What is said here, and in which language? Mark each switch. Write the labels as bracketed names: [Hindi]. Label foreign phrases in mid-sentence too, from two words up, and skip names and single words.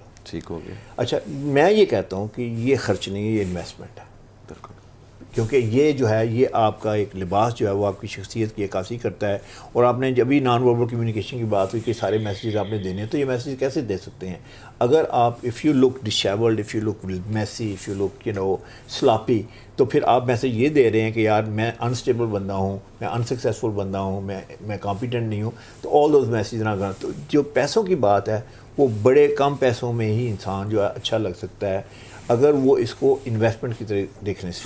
[Urdu] ٹھیک ہو گیا. اچھا میں یہ کہتا ہوں کہ یہ خرچ نہیں ہے, یہ انویسٹمنٹ ہے. بالکل. کیونکہ یہ جو ہے یہ آپ کا ایک لباس جو ہے وہ آپ کی شخصیت کی عکاسی کرتا ہے. اور آپ نے جب بھی [English] non-verbal communication [Urdu] کی بات ہوئی کہ سارے میسیجز آپ نے دینے ہیں, تو یہ میسیج کیسے دے سکتے ہیں اگر آپ [English] if you look disabled, if you look messy, if you look you know sloppy, [Urdu] تو پھر آپ میسیج یہ دے رہے ہیں کہ یار میں انسٹیبل بندہ ہوں, میں انسکسیسفل بندہ ہوں, میں کمپیٹنٹ نہیں ہوں. تو [English] all those message [Urdu] نہ کرنا. تو جو پیسوں کی بات ہے وہ بڑے کم پیسوں میں ہی انسان جو ہے اچھا لگ سکتا ہے اگر وہ اس کو انویسٹمنٹ کی طرح دیکھنے سے.